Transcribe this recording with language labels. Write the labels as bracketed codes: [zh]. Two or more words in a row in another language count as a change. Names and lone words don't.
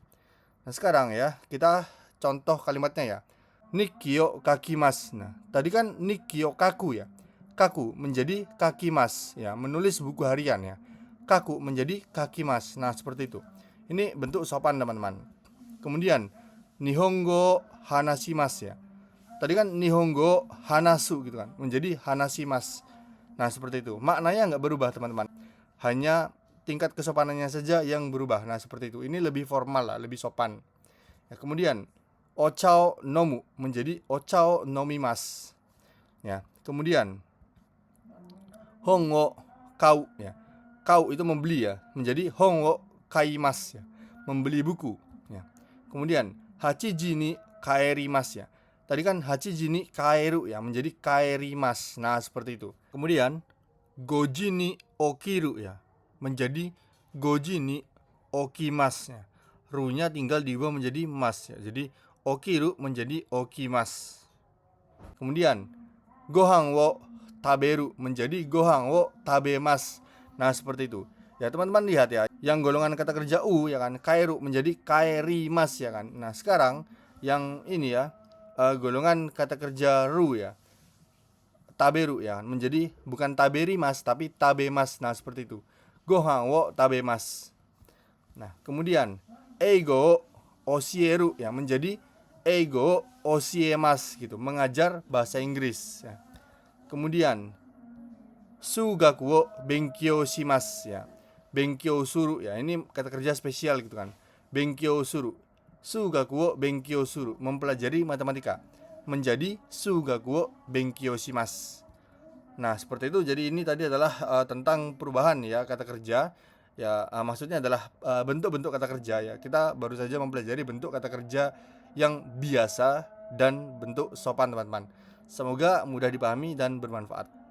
[id] Nah, sekarang ya kita contoh kalimatnya ya. [ja] 日記を書きます. [id] Nah, tadi kan [ja] 日記を書く [id] ya. Kaku menjadi kakimas ya, menulis buku harian ya. Kaku menjadi kakimas. Nah, seperti itu. Ini bentuk sopan teman-teman. Kemudian [ja] 日本語話します [id] ya. Tadi kan [ja] 日本語話す [id] gitu kan, menjadi hanashimasu. Nah, seperti itu. Maknanya nggak berubah teman-teman. Hanya tingkat kesopanannya saja yang berubah. Nah, seperti itu. Ini lebih formal lah, lebih sopan. Ya, kemudian [ja] お茶を飲む [id] menjadi [ja] お茶を飲みます. [id] Ya, kemudian [ja] 本を買う [id] ya. Kau itu membeli ya, menjadi [ja] 本を買います [id] ya, membeli buku ya. Kemudian [ja] 八時に帰ります [id] ya. Tadi kan [ja] 八時に帰る [id] ya, menjadi kaerimasu. Nah, seperti itu. Kemudian [ja] 五時に起きる [id] ya, menjadi [ja] 五時に起きます [id] ya. Ru-nya tinggal diubah menjadi mas ya. Jadi okiru menjadi okimasu. Kemudian [ja] ご飯を食べる [id] menjadi [ja] ご飯を食べます. [id] Nah, seperti itu. Ya, teman-teman lihat ya. yang golongan kata kerja u ya kan, kaeru menjadi kaerimas ya kan. Nah, sekarang yang ini ya, golongan kata kerja ru ya, taberu ya kan, menjadi bukan taberimas tapi tabemas. Nah, seperti itu. [ja] ご飯を食べます. [id] Nah, kemudian [ja] 英語教える [id] ya menjadi [ja] 英語教えます [id] gitu, mengajar bahasa Inggris ya. Kemudian [ja] 数学を勉強します [id] ya. [ja] 勉強する ya. [id] Ini kata kerja spesial gitu kan. [ja] 勉強する. 数学を勉強する, [id] mempelajari matematika. [ja] Menjadi 数学を勉強します. [id] Nah, seperti itu. Jadi ini tadi adalah tentang perubahan ya kata kerja. Ya, maksudnya adalah bentuk-bentuk kata kerja ya. Kita baru saja mempelajari bentuk kata kerja yang biasa dan bentuk sopan, teman-teman. Semoga mudah dipahami dan bermanfaat.